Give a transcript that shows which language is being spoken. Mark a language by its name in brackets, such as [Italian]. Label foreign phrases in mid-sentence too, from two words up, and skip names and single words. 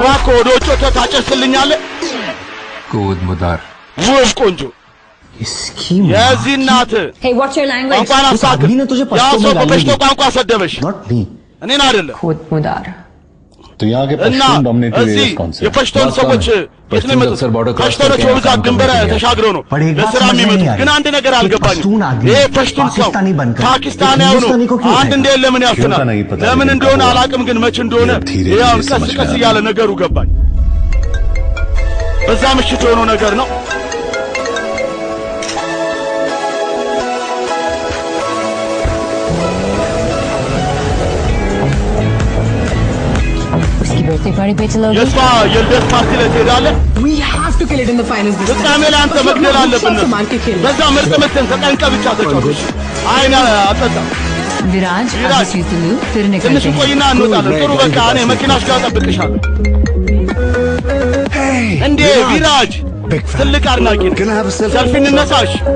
[Amharic] እባክህ ወደ ውጭ ወጥተህ ታጨስልኛለህ? कूद मुदार ውብ ቆንጆ የዚህ እናት [English] Hey, what's your language? [Amharic] ቋንቋን አሳክል። ያ ሰው በበሽቶ ቋንቋ ሰደበሽ እኔን አይደለም። खुद मुदार [Hindi] तो यहाँ के [Amharic] እና [English] Pashtun dominated [Amharic] እዚህ [Hindi] एरियाज कौन से हैं? [Amharic] የፐሽቶን ሰዎች የት ነው የመጡት? ፐሽቶኖች በብዛት ድንበር ተሻግረው ነው ለስራ የሚመጡት። ግን አንድ ነገር አልገባኝም። ይሄ ፐሽቱን ሰው ፓኪስታናዊ ነው። አንድ እንደ ለምን ያፍናል? ለምን እንደሆነ አላውቅም፣ ግን መቼ እንደሆነ ያው ቀስ ቀስ እያለ ነገሩ ገባኝ። በዛ ምሽት የሆነው ነገር ነው። [English] birthday party [Hindi] पे चलोगे? [Amharic] የሷ የልደት ፓርቲ ላይ ትሄዳለህ? [English] We have to kill it in the finals this time. [Amharic] ፍጻሜ ላይ አንተ መግደል አለብን። በዛ ምርጥ ምትን ተጠንቀ ብቻ ተጫወች። አይና አጠጣ [Hindi] विराज फिर [Amharic] ትንሽ ቆይና እንወጣለን። ጥሩ በቃ እኔ መኪናሽ ጋር እጠብቅሻለሁ። እንዴ ቪራጅ ትልቅ አድናቂ ነኝ። ሰልፊ እንነሳሽ።